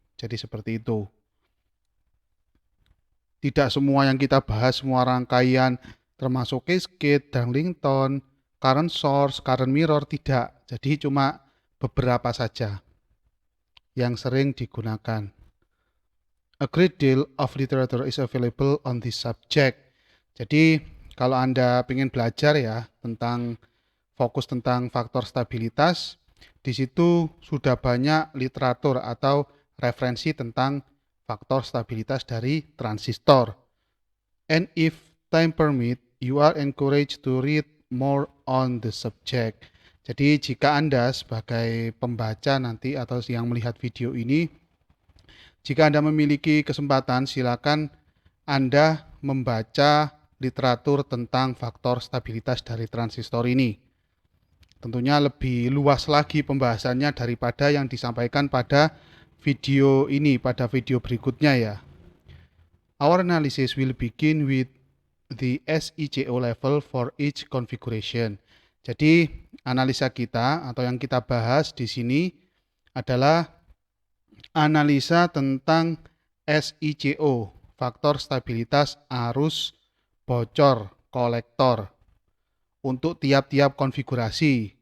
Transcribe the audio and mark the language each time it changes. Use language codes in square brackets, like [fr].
[id] Jadi seperti itu. Tidak semua yang kita bahas, semua rangkaian termasuk cascade, Darlington, current source, current mirror, tidak. Jadi cuma beberapa saja yang sering digunakan. [en] A great deal of literature is available on this subject. [id] Jadi kalau Anda ingin belajar ya tentang fokus tentang faktor stabilitas, di situ sudah banyak literatur atau referensi tentang faktor stabilitas dari transistor. [en] And if time permit, you are encouraged to read more on the subject. [id] Jadi jika Anda sebagai pembaca nanti atau yang melihat video ini, jika Anda memiliki kesempatan, silakan Anda membaca literatur tentang faktor stabilitas dari transistor ini. Tentunya lebih luas lagi pembahasannya daripada yang disampaikan pada video ini, pada video berikutnya ya. [en] Our analysis will begin with the SICO level for each configuration. [id] Jadi analisa kita atau yang kita bahas di sini adalah analisa tentang SICO, faktor stabilitas arus bocor kolektor untuk tiap-tiap konfigurasi.